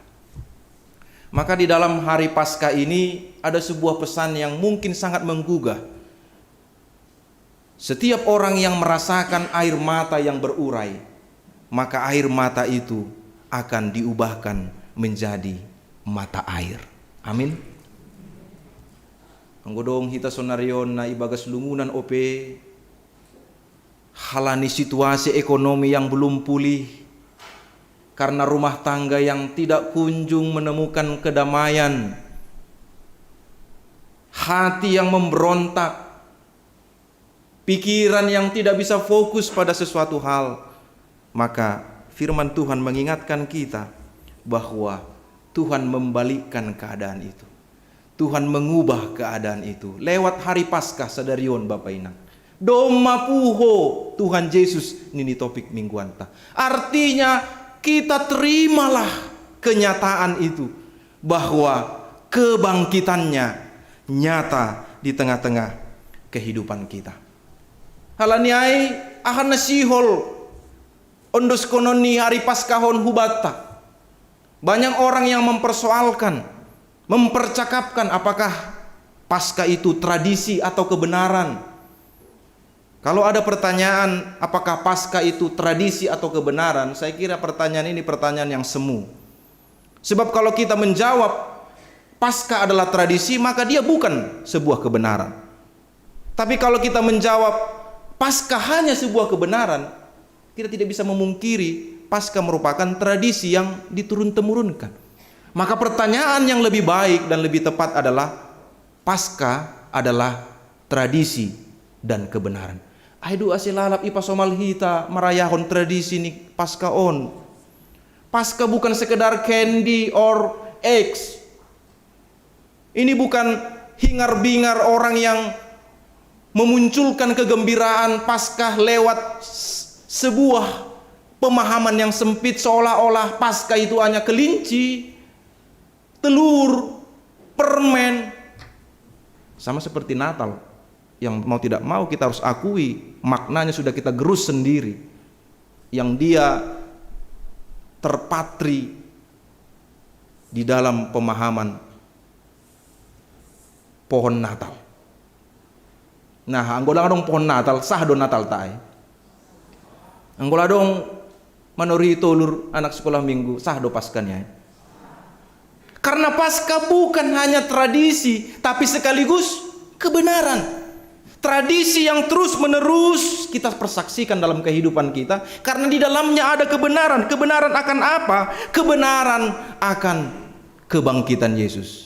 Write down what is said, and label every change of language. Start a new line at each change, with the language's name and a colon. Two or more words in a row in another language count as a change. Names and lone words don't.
Indonesian: Maka di dalam hari Paskah ini ada sebuah pesan yang mungkin sangat menggugah. Setiap orang yang merasakan air mata yang berurai, maka air mata itu akan diubahkan menjadi mata air. Amin.
Batak Simalungun: Anggodong hita sonarion na ibagas lungunan ope,
Indonesian: halani situasi ekonomi yang belum pulih, karena rumah tangga yang tidak kunjung menemukan kedamaian, hati yang memberontak, pikiran yang tidak bisa fokus pada sesuatu hal. Maka firman Tuhan mengingatkan kita bahwa Tuhan membalikkan keadaan itu. Tuhan mengubah keadaan itu lewat hari Paskah
Batak Simalungun: sadarion Bapak Inang. Doma puho Tuhan Yesus nini topik mingguanta.
Indonesian: Artinya kita terimalah kenyataan itu bahwa kebangkitannya nyata di tengah-tengah kehidupan kita.
Batak Simalungun: Halaniai ahan nasihol ondos kononi
Indonesian: hari Paskahon
Batak Simalungun: hubata.
Indonesian: Banyak orang yang mempersoalkan, mempercakapkan apakah Paskah itu tradisi atau kebenaran. Kalau ada pertanyaan apakah Paskah itu tradisi atau kebenaran, saya kira pertanyaan ini pertanyaan yang semu. Sebab kalau kita menjawab Paskah adalah tradisi, maka dia bukan sebuah kebenaran. Tapi kalau kita menjawab Paskah hanya sebuah kebenaran, kita tidak bisa memungkiri Paskah merupakan tradisi yang diturun-temurunkan. Maka pertanyaan yang lebih baik dan lebih tepat adalah Paskah adalah tradisi dan kebenaran.
Batak Simalungun: Aidu asilalap ipa somal hita marayahon tradisi ni Paskah on.
Indonesian: Paskah bukan sekedar
English: candy or eggs.
Indonesian: Ini bukan hingar-bingar orang yang memunculkan kegembiraan Paskah lewat sebuah pemahaman yang sempit, seolah-olah Paskah itu hanya kelinci, telur, permen. Sama seperti Natal, yang mau tidak mau kita harus akui maknanya sudah kita gerus sendiri, yang dia terpatri di dalam pemahaman pohon Natal.
Batak Simalungun: Nah, anggola dong
Indonesian: pohon Natal,
Batak Simalungun: sah do Natal tae. Anggola dong manori tolur
Indonesian: anak sekolah minggu,
Batak Simalungun: sah do Paskahnya.
Indonesian: Karena Paskah bukan hanya tradisi, tapi sekaligus kebenaran. Tradisi yang terus menerus kita persaksikan dalam kehidupan kita, karena di dalamnya ada kebenaran. Kebenaran akan apa? Kebenaran akan kebangkitan Yesus.